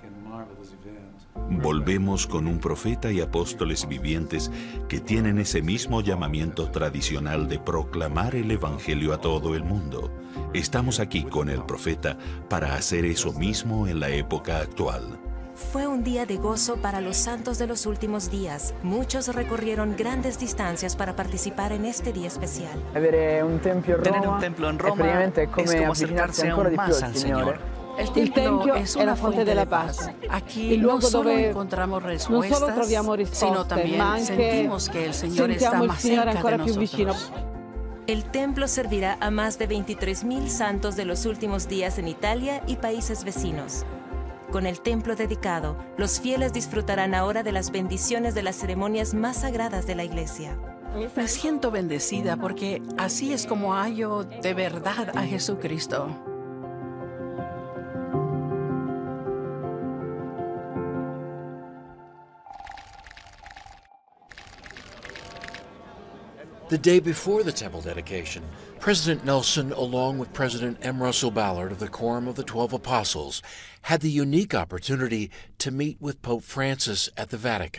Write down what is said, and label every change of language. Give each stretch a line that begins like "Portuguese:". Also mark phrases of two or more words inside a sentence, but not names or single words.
Spanish: Volvemos con un profeta y apóstoles vivientes que tienen ese mismo llamamiento tradicional de proclamar el Evangelio a todo el mundo. Estamos aquí con el profeta para hacer eso mismo en la época actual. Fue un día de gozo para los santos de los últimos días. Muchos recorrieron grandes distancias para participar en este día especial. Tener un templo en Roma
Italian: è come
Spanish: acercarse aún más al Señor.
Italian: Il Tempio è la fonte della pace, il luogo dove non solo troviamo risposte, ma anche sentiamo il Signore ancora più vicino.
Spanish: El templo servirá a más de 23,000 santos de los últimos días en Italia y países vecinos. Con el templo dedicado, los fieles disfrutarán ahora de las bendiciones de las ceremonias más sagradas de la Iglesia. Me siento bendecida porque así es como hallo de verdad a Jesucristo.
English: The day before the temple dedication, President Nelson, along with President M. Russell Ballard of the Quorum of the 12 Apostles, had the unique opportunity to meet with Pope Francis at the Vatican.